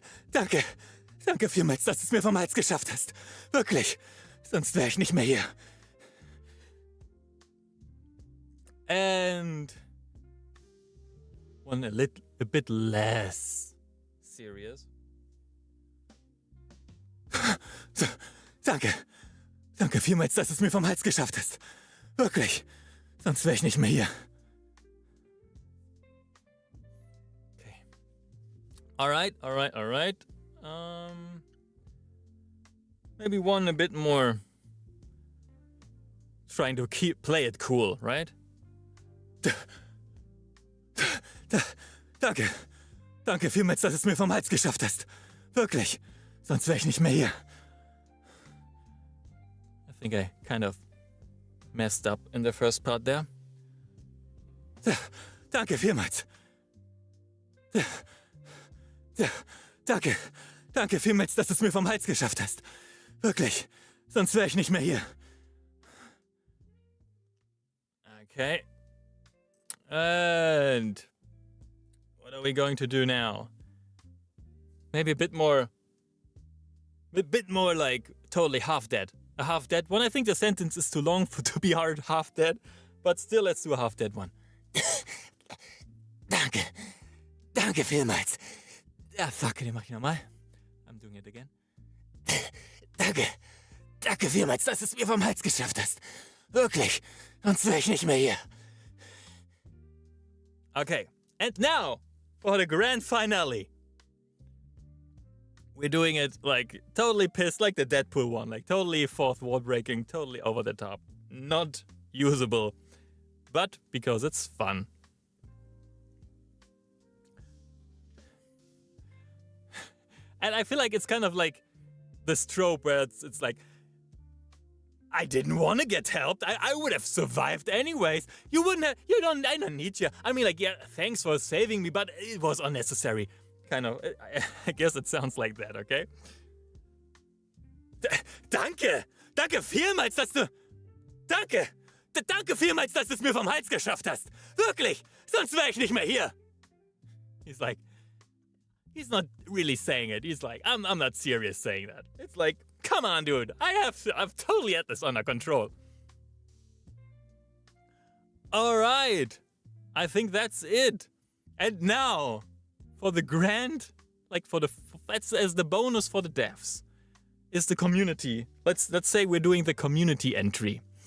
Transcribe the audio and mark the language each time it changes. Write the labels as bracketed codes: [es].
[de] Danke vielmals, dass du es mir vom Hals geschafft hast. Wirklich. Sonst wäre ich nicht mehr hier. [en] And one a bit less serious. [de] Danke vielmals, dass du es mir vom Hals geschafft hast. Wirklich. Sonst wäre ich nicht mehr hier. [en] Okay. All right. Maybe one a bit more trying to play it cool, right? [de] Danke vielmals, dass du es mir vom Hals geschafft hast. Wirklich. Sonst wäre ich nicht mehr hier. [en] I think I kind of messed up in the first part there. [de] Danke vielmals. Danke vielmals, dass du es mir vom Hals geschafft hast. Wirklich. Sonst wäre ich nicht mehr hier. [en] Okay. And what are we going to do now? Maybe a bit more like totally half dead. A half dead one. I think the sentence is too long to be hard half dead, but still let's do a half dead one. [de] Danke vielmals. Ja, fuck, den mach ich nochmal. [en] I'm doing it again. [de] Danke vielmals, dass du es mir vom Hals geschafft hast. Wirklich, sonst wäre ich nicht mehr hier. [en] Okay, and now for the grand finale. We're doing it like totally pissed, like the Deadpool one, like totally fourth wall breaking, totally over the top. Not usable, but because it's fun. And I feel like it's kind of like this trope where it's like, I didn't want to get helped. I would have survived anyways. I don't need you. I mean, like, yeah, thanks for saving me, but it was unnecessary. Kind of, I guess it sounds like that, okay? [de] Danke vielmals, dass du... Danke vielmals, dass du es mir vom Hals geschafft hast. Wirklich, sonst wäre ich nicht mehr hier. [en] He's like... He's not really saying it. He's like, I'm not serious saying that. It's like, come on, dude. I've totally had this under control. All right. I think that's it. And now, for the grand, like that's as the bonus for the devs, is the community. Let's say we're doing the community entry.